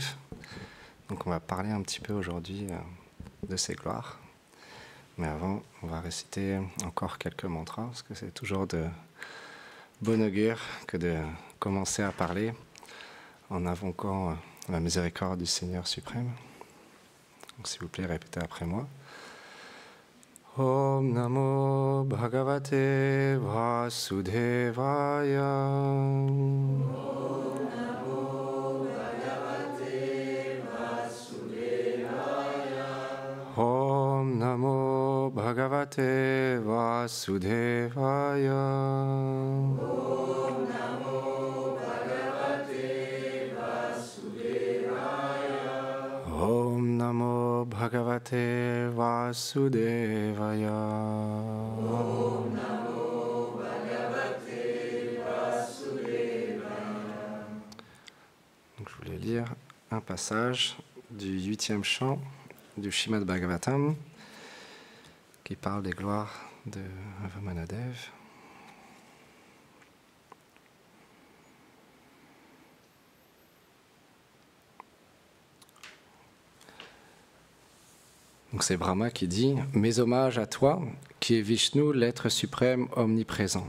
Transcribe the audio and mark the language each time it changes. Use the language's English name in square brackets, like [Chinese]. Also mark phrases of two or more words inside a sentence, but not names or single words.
[French] Donc on va parler un petit peu aujourd'hui de ses gloires. Mais avant, on va réciter encore quelques mantras, parce que c'est toujours de bon augure que de commencer à parler en invoquant la miséricorde du Seigneur suprême. Donc, s'il vous plaît, répétez après moi. [Sanskrit] Om Namo Bhagavate Vasudevaya. Om Namo Bhagavate Vasudevaya. Om Namo Bhagavate Vasudevaya. Om Namo Bhagavate Vasudevaya. Om Namo Bhagavate Vasudevaya. [French] Donc, je voulais lire un passage du 8e chant du Srimad Bhagavatam qui parle des gloires de Vamanadev. Donc c'est Brahma qui dit « Mes hommages à toi, qui es Vishnu, l'être suprême omniprésent.